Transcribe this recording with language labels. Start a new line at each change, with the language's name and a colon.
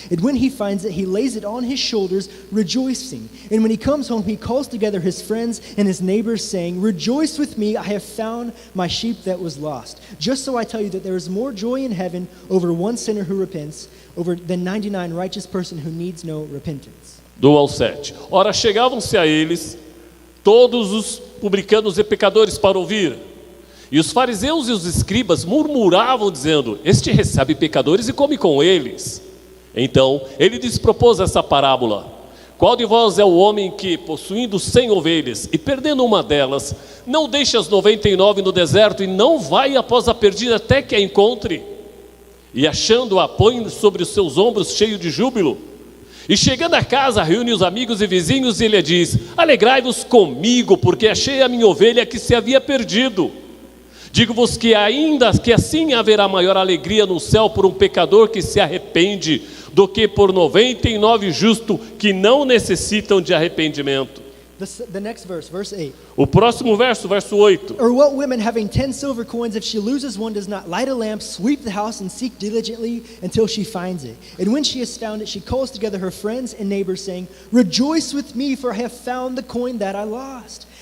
English: And when he finds it, he lays it on his shoulders, rejoicing. And when he comes home, he calls together his friends and his neighbors, saying, 'Rejoice with me, I have found my sheep that was lost.' Just so I tell you that there is more joy in heaven over one sinner who repents than 99 righteous person who needs no repentance."
Portuguese: Do 1 ao 7. Ora, chegavam-se a eles todos os publicanos e pecadores para ouvir. E os fariseus e os escribas murmuravam, dizendo: "Este recebe pecadores e come com eles." Então ele lhes propôs essa parábola: "Qual de vós é o homem que, possuindo 100 ovelhas e perdendo uma delas, não deixa as 99 no deserto e não vai após a perdida até que a encontre? E achando-a, põe sobre os seus ombros cheio de júbilo. E chegando a casa, reúne os amigos e vizinhos e lhe diz: 'Alegrai-vos comigo, porque achei a minha ovelha que se havia perdido.' Digo-vos que assim haverá maior alegria no céu por um pecador que se arrepende do que por 99 justos que não necessitam de arrependimento."
English: The next verse, verse 8.
Portuguese: O próximo verso, verso 8.
English: "Or what woman having 10 silver coins, if she loses one, does not light a lamp, sweep the house, and seek diligently until she finds it? And when she has found it, she calls together her friends and neighbors, saying, 'Rejoice with me, for I have found the coin that I lost.'